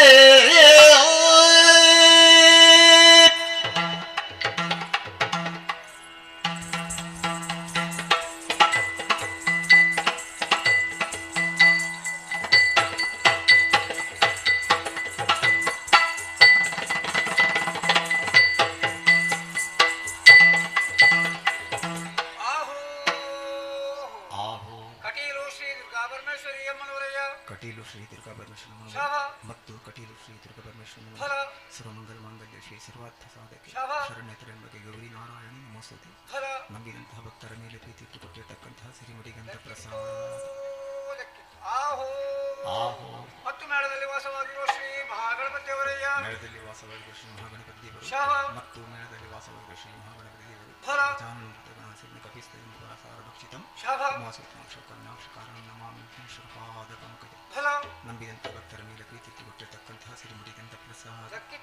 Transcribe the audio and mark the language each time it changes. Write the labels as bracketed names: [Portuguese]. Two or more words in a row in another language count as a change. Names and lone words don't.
[Kannada] ಕಟೀಲು ಶ್ರೀ [Sanskrit] ದುರ್ಗಾಪರಮೇಶ್ವರ ಮತ್ತು ಕಟೀಲು ಶ್ರೀ ದುರ್ಗಾಪರಮೇಶ್ವರ ಸರ್ವಮಂಗಲ ಮಾಂಗಲ್ಯ ಶ್ರೀ ಸರ್ವಾರ್ಥ ಸಾಧಕ ಶರಣ್ಯ ತ್ರ್ಯಂಬಕೆ ಗೌರಿ ನಾರಾಯಣ ನಮೋಸ್ತುತೆ. [Kannada] ನಂಬಿದಂತಹ ಭಕ್ತರ ಮೇಲೆ ಪ್ರೀತಿ ಇಟ್ಟುಕೊಟ್ಟಿರ್ತಕ್ಕಂತಹ ಸಿರಿಮಡಿಗಂತ ಪ್ರಸಾದ ಮತ್ತು ಮೇಳದಲ್ಲಿ ವಾಸವಾಗಿರುವ ಶ್ರೀ ಮಹಾಗಣಪತಿಯವರಯ್ಯ ಮೇಳದಲ್ಲಿ ವಾಸವಾಗಿರುವ ಶ್ರೀ ಮಹಾಗಣಪತಿ ದೇವರು ಮತ್ತು ಮೇಳದಲ್ಲಿ ವಾಸವಾಗಿರುವ ಶ್ರೀ ಮಹಾಗಣಪತಿ ದೇವರು ನಂಬಿದಂತ ಭಕ್ತರ ಮೇಲೆ ಪ್ರೀತಿ ಕೊಟ್ಟಿರ್ತಕ್ಕಂತಹ ಸಿರಿಮುಡಿಗಂತ ಪ್ರಸಾದ